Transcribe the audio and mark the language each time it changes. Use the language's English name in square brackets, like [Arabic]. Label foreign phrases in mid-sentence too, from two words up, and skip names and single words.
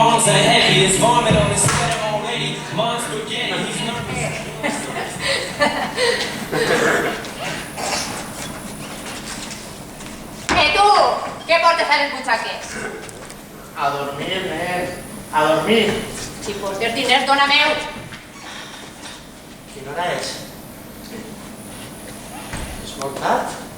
[English] say heavy, there's vomit on his sweater already. Mom's spaghetti, he's nervous. [Catalan] Tu! Què portes a les butxaques? A dormir, nen. A dormir. Si portes diners, dona meu. Quina hora és? És molt tard?